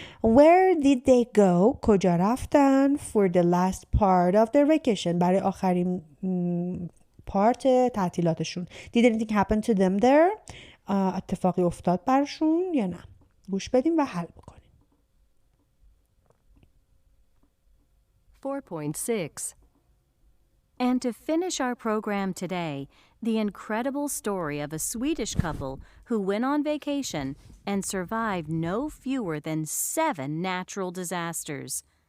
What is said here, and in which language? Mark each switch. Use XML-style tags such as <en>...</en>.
<en>Where did they go</en> <fa>کجا رفتن</fa> <en>for the last part of their vacation</en> <fa>برای آخرین پارت تعطیلاتشون.</fa> <en>Did anything happen to them there</en> <fa>اتفاقی افتاد برشون یا نه؟ گوش بدیم و حل بکنیم.</fa> <en>4.6 And to finish our program today, the incredible story of a Swedish couple who went on vacation and survived no fewer than 7 natural disasters.</en>